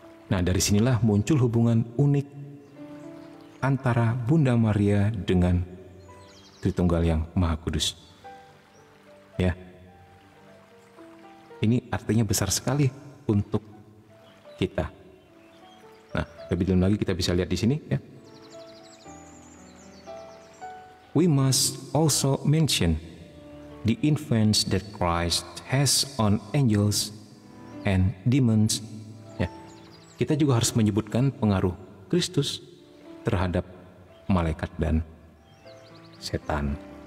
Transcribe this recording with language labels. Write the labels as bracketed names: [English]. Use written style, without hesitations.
[Indonesian] Nah, dari sinilah muncul hubungan unik antara Bunda Maria dengan Tritunggal yang Maha Kudus. Ya, ini artinya besar sekali untuk kita. Nah, lebih dalam lagi kita bisa lihat di sini ya. [English] We must also mention the influence that Christ has on angels and demons. [Indonesian] Ya, kita juga harus menyebutkan pengaruh Kristus terhadap malaikat dan setan.